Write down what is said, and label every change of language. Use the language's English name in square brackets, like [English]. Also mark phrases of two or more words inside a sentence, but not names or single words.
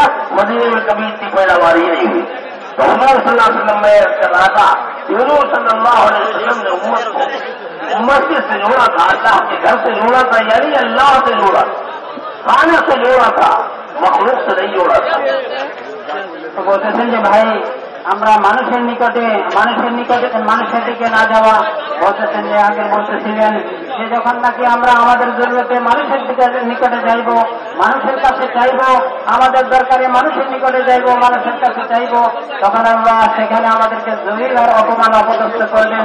[Urdu] مدینے میں کبھی اتنی پیداواری نہیں ہوئی. تو حضور [Arabic] صلی اللہ علیہ وسلم [Urdu] میں کر رہا تھا, حضور [Arabic] صلی اللہ علیہ وسلم [Urdu] نے امت کو مسجد سے جوڑا تھا, اللہ کے گھر سے جوڑا تھا, یعنی اللہ سے جوڑا تھا, خانے سے جوڑا تھا, مخلوق سے نہیں جوڑا تھا. [Bangla] তো বলতেছেন যে ভাই, আমরা মানুষের দিকে না যাওয়া. বলতেছেন যে আগে বলতেছিলেন যে যখন নাকি আমরা আমাদের জরুরতে মানুষের নিকটে যাইব, মানুষের কাছে চাইব, আমাদের দরকারে মানুষের নিকটে যাইব, মানুষের কাছে চাইব, তখন আল্লাহ সেখানে আমাদেরকে জলিল আর অপমান অপদস্থ করবেন.